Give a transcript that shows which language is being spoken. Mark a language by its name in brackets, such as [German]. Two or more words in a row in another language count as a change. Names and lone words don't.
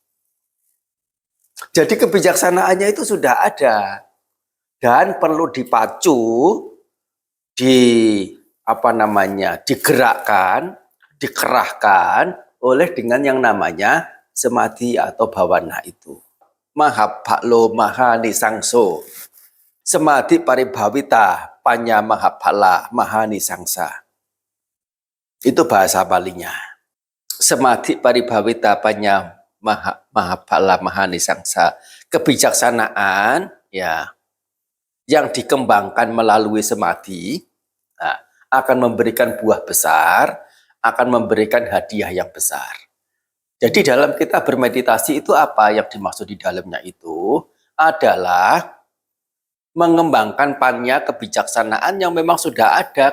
[Indonesian] Jadi kebijaksanaannya itu sudah ada dan perlu dipacu, digerakkan, dikerahkan oleh dengan yang namanya samadhi atau bhavana itu. [Pali] Mahabhalo mahanisangso. Samadhi paribhavita panya mahabhala mahanisangsa. [Indonesian] Itu bahasa Palinya. [Pali] Samadhi paribhavita panya mahabhala mahanisangsa. [Indonesian] Kebijaksanaan ya yang dikembangkan melalui samadhi akan memberikan buah besar, akan memberikan hadiah yang besar. Jadi dalam kita bermeditasi itu apa yang dimaksud di dalamnya itu adalah mengembangkan panya kebijaksanaan yang memang sudah ada.